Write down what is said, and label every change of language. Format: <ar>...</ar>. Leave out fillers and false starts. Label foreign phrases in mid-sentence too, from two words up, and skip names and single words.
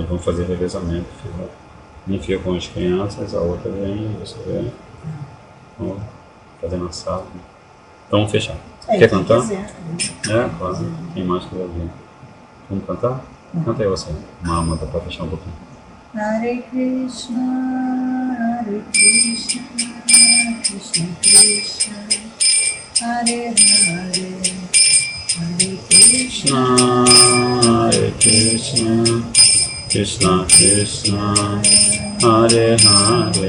<pt>Vão fazer revezamento. Um fica com as crianças, a outra vem, você vê. Vamos fazer na sala. Então vamos fechar. Quer cantar? Claro. Quem mais quiser vir. Vamos cantar? Canta aí você. Uma manta para fechar um pouquinho.</pt> <sa>Hare Krishna, Krishna Krishna, Hare Hare, Hare Krishna, Krishna Krishna, Hare Hare,</sa>